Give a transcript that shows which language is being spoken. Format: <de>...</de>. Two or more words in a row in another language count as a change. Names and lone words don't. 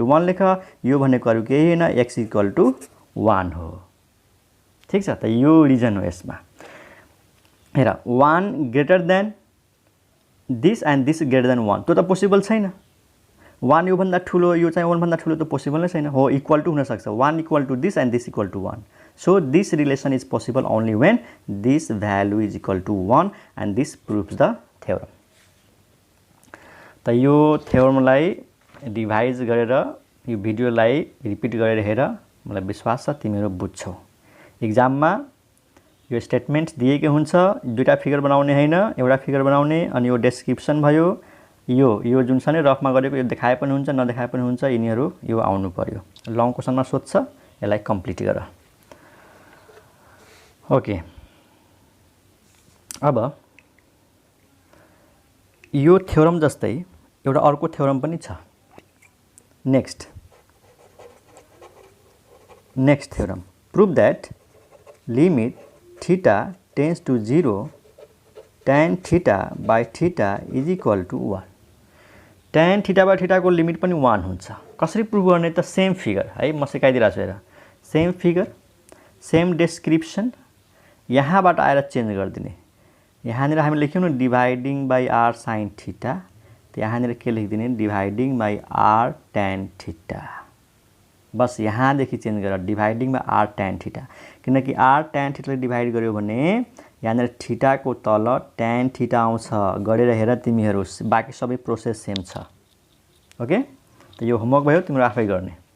<en>equal to 1</en> <ne>लेख यो भनेको अरु केही हैन</ne> <en>x equal to 1</en> <ne>हो ठीक छ त यो रिजन हो यसमा हेर</ne> <en>1 greater than this and this greater than 1</en> <ne>त्यो त पोसिबल छैन 1 यो भन्दा ठुलो यो चाहिँ 1 भन्दा ठुलो त पोसिबल नै छैन हो</ne> <en>equal to</en> <ne>हुन सक्छ</ne> <en>1 equal to this and this equal to 1 so this relation is possible only when this value is equal to 1 and this proves the theorem</en> <ne>त यो थ्योरमलाई रिभाइज गरेर यो भिडियोलाई रिपिट गरेर हेर मलाई विश्वास छ तिमीहरू बुझ्छौ एक्जाममा यो स्टेटमेन्ट दिएकै हुन्छ दुईटा फिगर बनाउने हैन एउटा फिगर बनाउने अनि यो डेस्क्रिप्सन भयो यो जुन छ नि रफमा गरेको यो देखाए पनि हुन्छ नदेखाए पनि हुन्छ यिनीहरू यो आउनु पर्यो लङ क्वेशनमा सोध्छ यसलाई कम्प्लिट गर ओके अब यो थ्योरम जस्तै एउटा अर्को थ्योरम पनि छ</ne> <en>next theorem prove that limit theta tends to 0 tan theta by theta is equal to 1 tan theta by theta</en> <ne>को लिमिट पनि 1 हुन्छ कसरी प्रूभ गर्ने त</ne> <en>same figure</en> <ne>है म सिकाइदिरहेको छु हेर</ne> <en>same figure same description</en> <ne>यहाँबाट आएर चेन्ज गरिदिने यहाँनिर हामी लेख्यौं न</ne> <en>dividing by r sin theta</en> <ne>त यहाँनिर के लेखिदिने</ne> <en>dividing by r tan theta</en> <ne>बस यहाँदेखि चेन्ज गर</ne> <en>dividing by r tan theta</en> <ne>किनकि r tan थीटाले डिभाइड गर्यो भने यहाँनिर थीटा को तल</ne> <en>tan theta</en> <ne>आउँछ गरेर हेर तिमीहरू बाकी सबै</ne> <en>process same</en> <ne>छ ओके त यो होमवर्क भयो तिम्रो आफै गर्ने</ne>